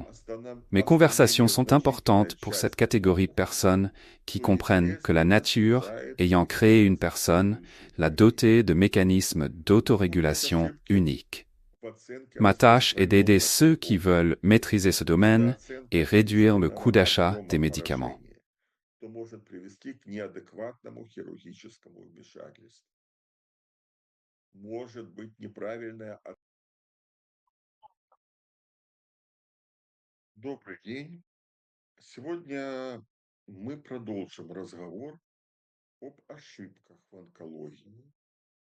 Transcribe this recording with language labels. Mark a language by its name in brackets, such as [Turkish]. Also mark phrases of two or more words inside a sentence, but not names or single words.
[French] Mes conversations sont importantes pour cette catégorie de personnes qui comprennent que la nature, ayant créé une personne, l'a dotée de mécanismes d'autorégulation uniques. Ma tâche est d'aider ceux qui veulent maîtriser ce domaine et réduire le coût d'achat des médicaments. [Russian] Добрый день. Сегодня мы продолжим разговор об ошибках в онкологии.